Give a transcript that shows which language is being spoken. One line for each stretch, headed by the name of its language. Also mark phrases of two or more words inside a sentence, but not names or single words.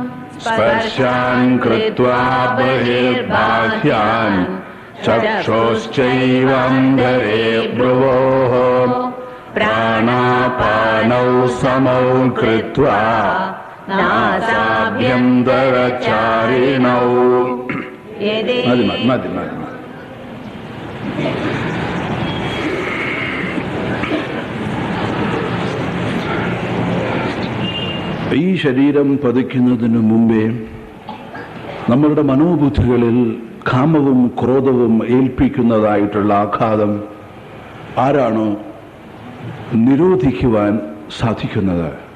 Sanskrit: स्पर्शान् कृत्वा बहिर्बाह्यान् चक्षुश्चैवान्तरे भ्रुवोः प्राणापानौ समौ कृत्वा नासाभ्यन्तरचारिणौ।
Malayalam: ഈ ശരീരം പതിക്കുന്നതിന് മുമ്പേ നമ്മളുടെ മനോബുദ്ധികളിൽ കാമവും ക്രോധവും ഏൽപ്പിക്കുന്നതായിട്ടുള്ള ആഘാതം ആരാണോ നിരോധിക്കുവാൻ സാധിക്കുന്നത്?